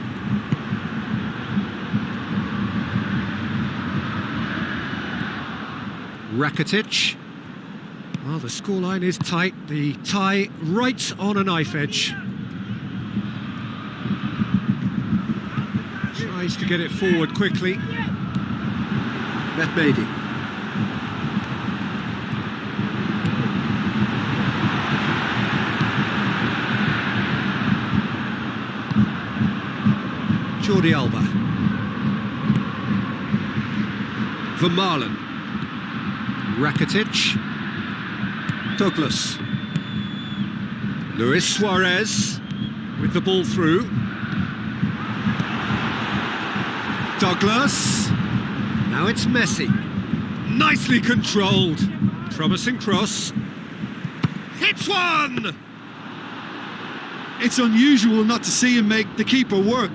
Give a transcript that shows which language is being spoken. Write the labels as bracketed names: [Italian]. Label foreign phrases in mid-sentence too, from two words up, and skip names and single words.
[English] Rakitic. Well, the scoreline is tight. The tie right on a knife edge. Tries to get it forward quickly. Mehmedi. Jordi Alba. Vermaelen. Rakitic. Douglas. Luis Suarez with the ball through. Douglas. Now it's Messi. Nicely controlled. Promising cross. Hits one! It's unusual not to see him make the keeper work.